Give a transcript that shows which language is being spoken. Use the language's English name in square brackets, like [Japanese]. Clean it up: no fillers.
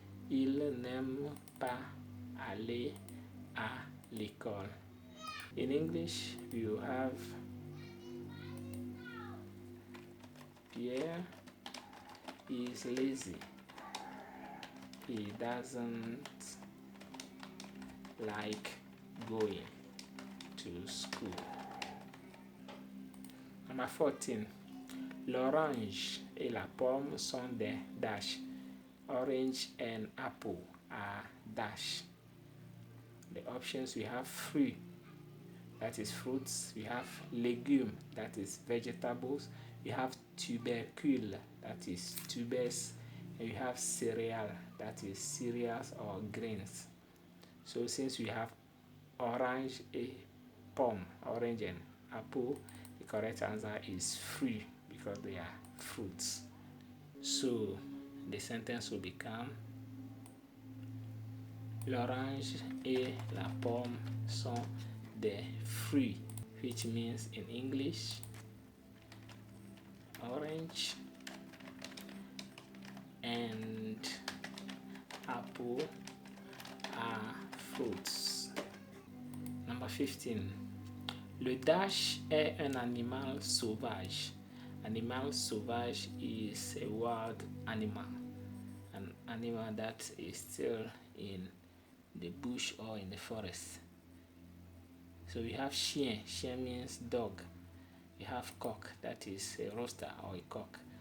[French] Il n'aime pas aller à l'école. [English] In English, you have Pierre is lazy. He doesn't like going to school. Number 14. [French] L'orange et la pomme sont des dash. [English] Orange and apple are dash. The options: we have fruit, that is fruits. We have legume, that is vegetables. We have tubercule, that is tubers. And we have cereal, that is cereals or grains. So since we have orange, a pomme, orange and apple, the correct answer is fruit because they are fruits. So the sentence will become: [French] l'orange et la pomme sont des fruits, [English] which means in English, orange and apple are fruits. Number 15. [French] Le dash est un animal sauvage. [English] Animal sauvage is a wild animal, an animal that is still in the bush or in the forest. So we have chien. Chien means dog. We have coq, that is a rooster or a cock.